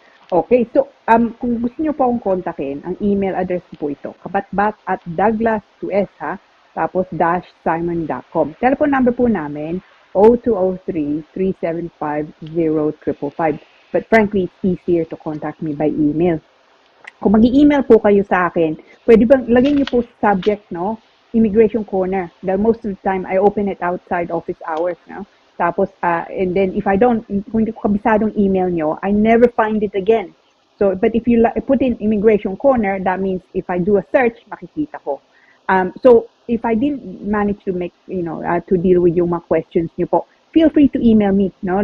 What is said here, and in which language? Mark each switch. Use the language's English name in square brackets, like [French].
[Filipino] Okay, so kung gusto niyo po akong kontakin, ang email address ko po ito, kabatbat@douglas2s ha, tapos _simon.com. Telephone number po namin, 0203-375-0555. [English] But frankly, it's easier to contact me by email. [Filipino] Kung mag-email po kayo sa akin, pwede bang lagay niyo po sa subject, no? [English] Immigration corner. [Filipino] Dahil [English] most of the time, I open it outside office hours, no? [Filipino] Tapos, [English] and then if [Filipino] kung hindi ko kabisadong email nyo, [English] I never find it again. So, but if you put in immigration corner, that means if I do a search, [Filipino] makikita ko. [English] So, if I didn't manage to make, to deal with [Filipino] yung mga [English] questions [Filipino] niyo po, [English] feel free to email me, no?